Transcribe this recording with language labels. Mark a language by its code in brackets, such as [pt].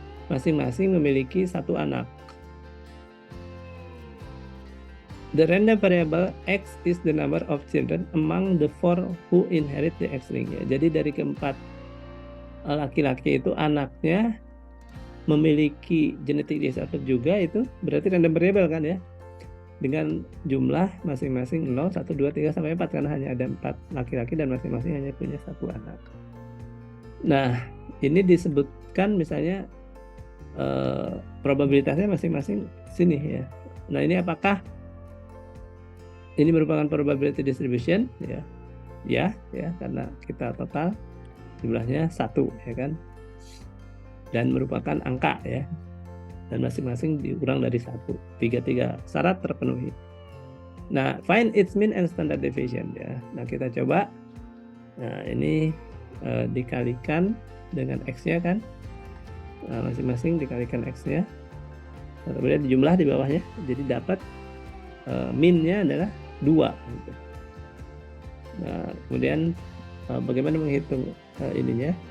[id] Masing-masing memiliki 1 anak. [en] The random variable X is the number of children among the 4 who inherit the X ring. [id] Ya, jadi dari keempat laki-laki itu anaknya memiliki genetik disorder juga, itu berarti random variable kan ya, dengan jumlah masing-masing 0, 1, 2, 3, sampai 4 karena hanya ada 4 laki-laki dan masing-masing hanya punya 1 anak. Nah, ini disebutkan misalnya probabilitasnya masing-masing sini ya. Nah, ini apakah ini merupakan probability distribution ya? Ya, karena kita total jumlahnya 1 ya kan, dan merupakan angka ya, dan masing-masing dikurang dari 1. 3 syarat terpenuhi. [en] Nah, find its mean and standard deviation ya. [id] Nah, kita coba. Nah, ini dikalikan dengan X-nya kan. Nah, masing-masing dikalikan X-nya. Nah, kemudian jumlah di bawahnya. Jadi dapat min-nya adalah 2 gitu. Nah, kemudian bagaimana menghitung ininya?